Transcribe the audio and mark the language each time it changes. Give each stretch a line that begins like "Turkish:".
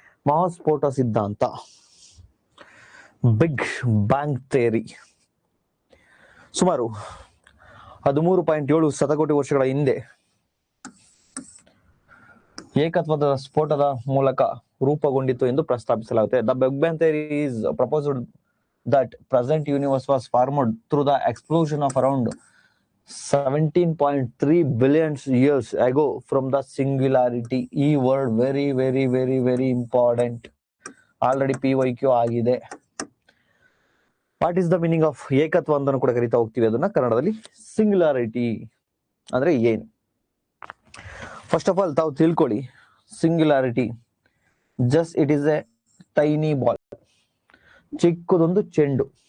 Kannada: ಮಹಾಸ್ಫೋಟ ಸಿದ್ಧಾಂತ, big bang theory, ಸುಮಾರು 13.7 ಶತಕೋಟಿ ವರ್ಷಗಳ ಹಿಂದೆ ಏಕತ್ವದ ಸ್ಫೋಟದ ಮೂಲಕ ರೂಪುಗೊಂಡಿತು ಎಂದು ಪ್ರಸ್ತಾಪಿಸಲಾಗುತ್ತೆ.
English: The big bang theory is proposed that present universe was formed through the explosion of around 17.3 billion years ago from the singularity. ಈ word very very very very important.
Kannada: Already PYQ ಆಗಿದೆ.
English: what is the meaning of
Kannada: ಏಕತ್ವ ಅಂತ ಕೂಡ ಕರಿತಾ ಹೋಗ್ತೀವಿ ಅದನ್ನ ಕನ್ನಡದಲ್ಲಿ.
English: singularity
Kannada: ಅಂದ್ರೆ ಏನು?
English: first of all
Kannada: ತಾವು ತಿಳ್ಕೊಳ್ಳಿ,
English: singularity just it is a tiny ball,
Kannada: ಚಿಕ್ಕದೊಂದು ಚೆಂಡು.